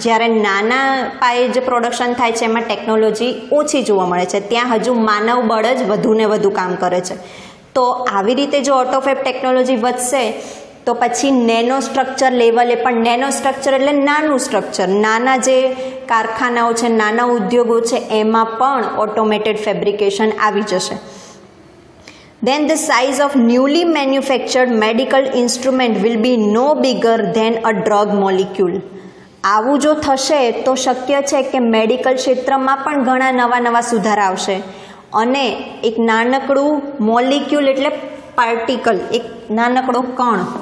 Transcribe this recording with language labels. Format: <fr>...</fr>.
<gu>જ્યારે નાના પાયે જે પ્રોડક્શન થાય છે એમાં ટેકનોલોજી ઓછી જોવા મળે છે, ત્યાં હજુ માનવ બળ જ વધુને વધુ કામ કરે છે. તો આવી રીતે જો ઓટોફેબ ટેકનોલોજી વધશે તો પછી નેનો સ્ટ્રક્ચર લેવલે પણ, નેનો સ્ટ્રક્ચર એટલે નાનું સ્ટ્રક્ચર, નાના જે કારખાનાઓ છે, નાના ઉદ્યોગો છે, એમાં પણ ઓટોમેટેડ ફેબ્રિકેશન આવી જશે.</gu> <en>Then the size of newly manufactured medical instrument will be no bigger than a drug molecule.</en> <gu>આવું જો થશે તો શક્ય છે કે મેડિકલ ક્ષેત્રમાં પણ ઘણા નવા સુધારા આવશે અને એક નાનકડું મોલિક્યુલ એટલે પાર્ટિકલ, એક નાનકડો કણ,</gu>